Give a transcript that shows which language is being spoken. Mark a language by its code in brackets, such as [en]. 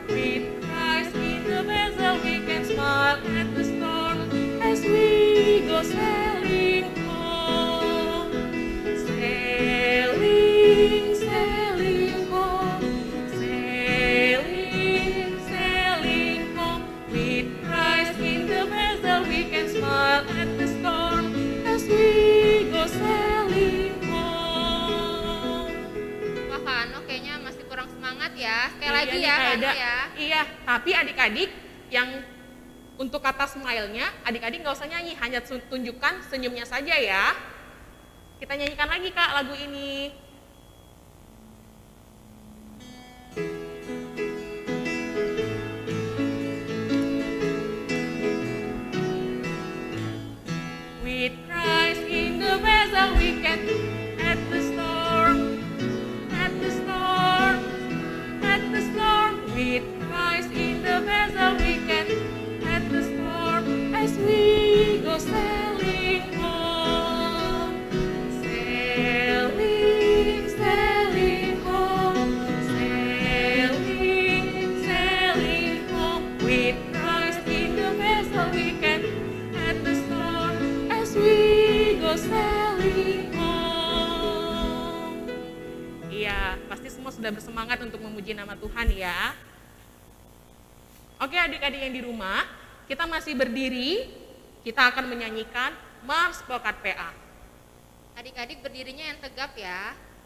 [en] With Christ in the vessel, we can smile at the storm as we go sailing home, sailing, sailing home, sailing, sailing home. With Christ in the vessel, we can smile at the storm as we go sailing home. [id] Wah Kak Ano kayaknya masih kurang semangat ya. Sekali Iya lagi nih, ya Kak Kak Ano Eda. ya. Iya, tapi adik-adik yang untuk kata smile-nya, adik-adik nggak usah nyanyi, hanya tunjukkan senyumnya saja ya. Kita nyanyikan lagi Kak lagu ini. [en] With Christ in the vessel, we can at the storm, at the storm, at the storm. With Christ in the vessel, we can at the storm as we go sailing home, sailing, sailing home, sailing, sailing home. With Christ in the vessel, we can at the storm as we go sailing home. [id] Iya, pasti semua sudah bersemangat untuk memuji nama Tuhan ya. Oke adik-adik yang di rumah, kita masih berdiri, kita akan menyanyikan Mars Pelkat PA. Adik-adik berdirinya yang tegap ya.